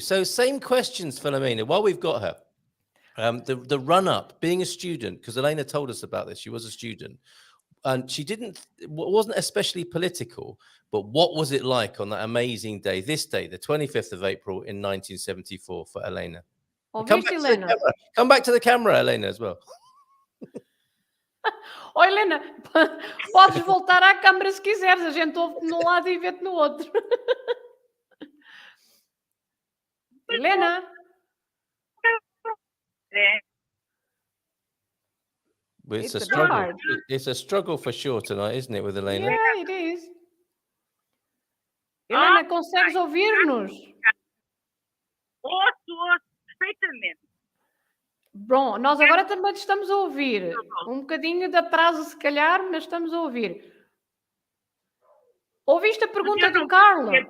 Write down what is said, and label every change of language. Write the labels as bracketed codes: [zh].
[en] So same questions, Filomena, while we've got her. The run-up, being a student, because Helena told us about this. She was a student. And wasn't especially political, but what was it like on that amazing day, this day, the 25th of April in 1974 for Helena? Come back to the camera, Helena, as well. [pt] Oh, Helena, podes voltar à câmara se quiseres. A gente ouve-te num lado e vê-te no outro. Helena? [en] It's a struggle. It's a struggle for sure tonight, isn't it, with Helena? Yeah, it is. [pt] Helena, consegues ouvir-nos? Ouço perfeitamente. Bom, nós agora também estamos a ouvir. Um bocadinho de atraso, se calhar, mas estamos a ouvir. Ouviste a pergunta do Carlos?